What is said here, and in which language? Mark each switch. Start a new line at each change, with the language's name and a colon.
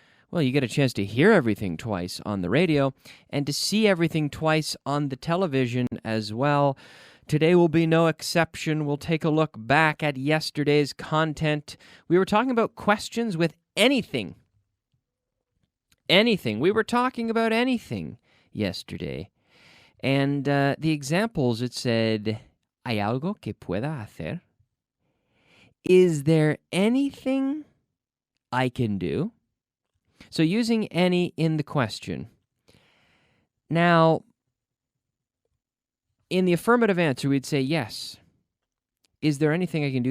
English: Well, you get a chance to hear everything twice on the radio and to see everything twice on the television as well. Today will be no exception. We'll take a look back at yesterday's content. We were talking about questions with anything. Anything. We were talking about anything yesterday. And the examples, it said,
Spanish: ¿Hay algo que pueda hacer?
English: Is there anything I can do? So using any in the question. Now, in the affirmative answer, we'd say yes. Is there anything I can do?